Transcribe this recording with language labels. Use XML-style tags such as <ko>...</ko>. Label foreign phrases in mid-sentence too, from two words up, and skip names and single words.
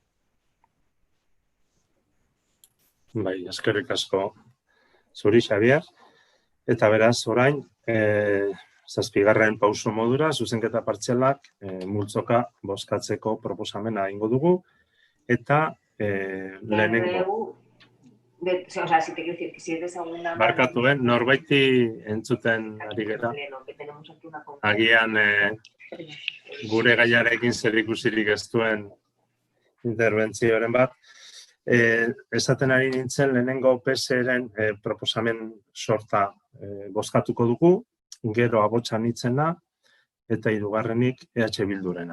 <eu>Bai, eskerrik asko zuri, Xabier. Eta beraz, orain, Zazpigarren pauso modura, zuzenketa partzialak multzoka bozkatzeko proposamena egingo dugu, eta lehenengo.</eu> <es>O sea, si te quiero decir que si es de segunda mano...</es> <eu>Barkatuen, norbaiti entzuten ari gera. Agian gure gaiarekin zerikusirik ez duen interbentzioaren bat. Esaten ari nintzen lehenengo PSeren proposamen sorta bozkatuko dugu, gero abotsan hitzena eta hirugarrenik EH Bildurena.</eu>